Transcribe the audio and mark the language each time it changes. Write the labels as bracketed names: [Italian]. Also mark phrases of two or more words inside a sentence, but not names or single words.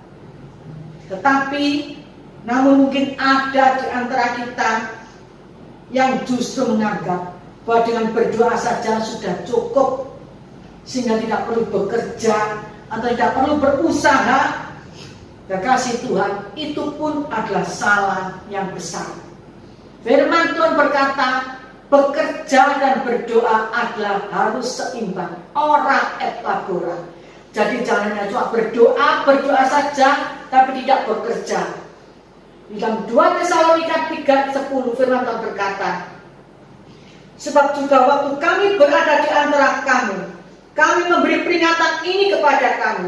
[Indonesian] Tetapi namun mungkin ada di antara kita yang justru menganggap bahwa dengan berdoa saja sudah cukup, sehingga tidak perlu bekerja atau tidak perlu berusaha. Kekasih Tuhan, itu pun adalah salah yang besar. Firman Tuhan berkata, bekerja dan berdoa adalah harus seimbang, [Latin] ora et labora. [Indonesian] Jadi jangan hanya cuma berdoa saja, tapi tidak bekerja. Di dalam 2 Tesalonika 3:10 firman Tuhan berkata, sebab juga waktu kami berada di antara kamu, kami memberi peringatan ini kepada kamu.